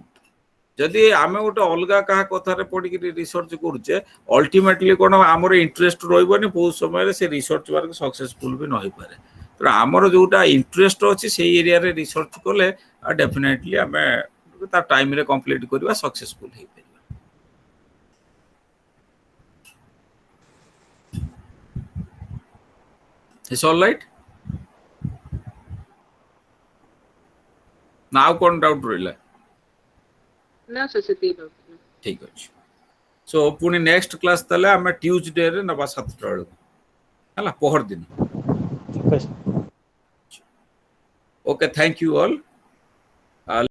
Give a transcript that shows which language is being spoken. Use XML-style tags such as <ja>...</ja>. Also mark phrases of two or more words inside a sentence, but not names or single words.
<or>ଯଦି ଆମେ ଗୋଟେ ଅଲଗା କାହା କଥାରେ ପଢିକି ରିସର୍ଚ୍ଚ କରୁଛେ, ଅଲ୍ଟିମେଟଲି କ'ଣ ଆମର ଇଣ୍ଟରେଷ୍ଟ ରହିବନି, ବହୁତ ସମୟରେ ସେ</or> <en>research work successful</en> <or>ବି ନ ହେଇପାରେ। ତେଣୁ ଆମର ଯୋଉଟା ଇଣ୍ଟରେଷ୍ଟ ଅଛି ସେଇ ଏରିଆରେ ରିସର୍ଚ୍ଚ କଲେ ଡେଫିନେଟଲି ଆମେ ତା ଟାଇମରେ କମ୍ପ୍ଲିଟ କରିବା, ସକ୍ସେସଫୁଲ ହେଇପାରିବା।</or> <en>It's all right?</en> <or>ନା ଆଉ କ'ଣ ଡାଉଟ୍ ରହିଲା? ନା ସାର୍ ସେତିକି। ଠିକ ଅଛି। ସୋ ପୁଣି</or> <en>next class</en> <or>ତାହେଲେ ଆମେ ଟ୍ୟୁଜଡେରେ ନେବା 7ଟା ବେଳକୁ, ହେଲା, ପହର ଦିନ।</or> <en>OK, thank you all.</en>